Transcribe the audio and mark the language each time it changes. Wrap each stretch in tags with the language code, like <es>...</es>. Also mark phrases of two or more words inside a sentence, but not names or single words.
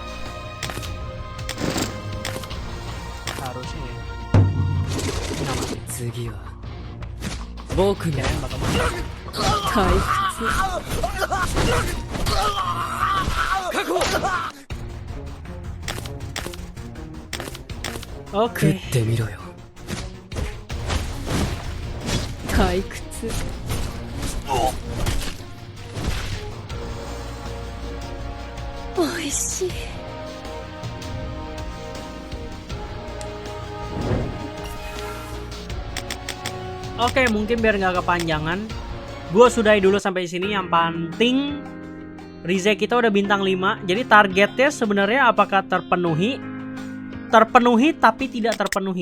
<id>Harusnya ya. Nggak mati. Kirain bakal mati. Oke.</id> <ja>食ってみろよ退屈 おいしい</ja> <id>Oke, mungkin biar nggak kepanjangan, gue sudahi dulu sampai sini. Yang penting Rize kita udah bintang 5. Jadi targetnya sebenarnya apakah terpenuhi? Terpenuhi tapi tidak terpenuhi.</id>